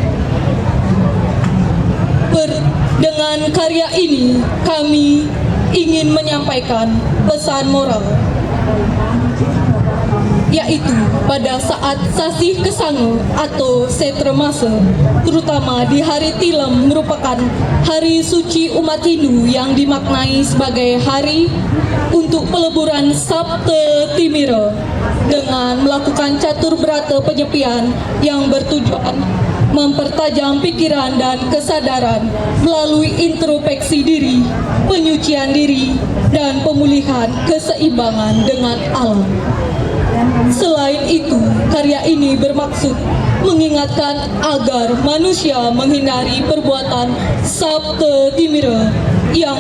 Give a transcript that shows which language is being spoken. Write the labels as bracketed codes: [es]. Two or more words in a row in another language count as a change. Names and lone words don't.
[id] Dengan karya ini kami ingin menyampaikan pesan moral, yaitu pada saat Sasih Kesango atau Setremase, terutama di hari Tilem merupakan hari suci umat Hindu yang dimaknai sebagai hari untuk peleburan [sa] Sabte Timira [id] dengan melakukan catur berata penyepian yang bertujuan mempertajam pikiran dan kesadaran melalui introspeksi diri, penyucian diri, dan pemulihan keseimbangan dengan alam. Selain itu, karya ini bermaksud mengingatkan agar manusia menghindari perbuatan [sa] Sabte Timira [id] yang